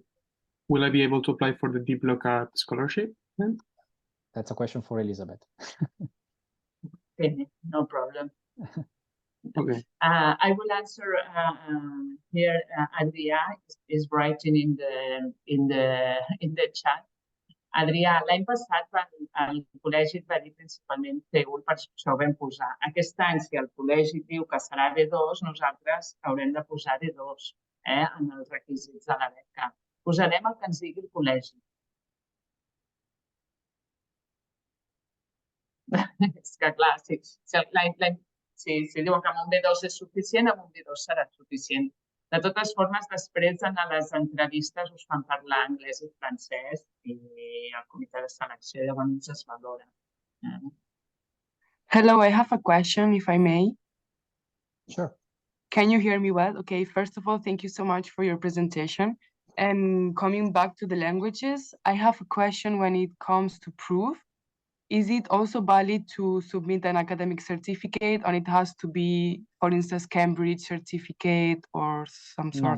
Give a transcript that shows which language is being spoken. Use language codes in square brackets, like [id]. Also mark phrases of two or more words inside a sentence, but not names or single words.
[en] Will I be able to apply for the DIPLOCAT scholarship then? That's a question for Elizabeth. Okay, no problem. Okay. I will answer here. Adrià is writing in the chat. [ca] Adrià, l'any passat el col·legi et va dir principalment C1, per això vam posar. Aquest any, si el col·legi diu que serà D2, nosaltres haurem de posar D2 en els requisits de la beca. Posarem el que ens digui el col·legi. És que, clar, si diuen que amb un B2 és suficient, amb un B2 serà suficient. De totes formes, després a les entrevistes us fan parlar anglès i francès i el comitè de selecció llavors es valora. [en] Hello, I have a question, if I may. Sure. Can you hear me well? Okay, first of all, thank you so much for your presentation. And coming back to the languages, I have a question when it comes to proof. Is it also valid to submit an academic certificate, or it has to be, for instance, Cambridge certificate or some sort?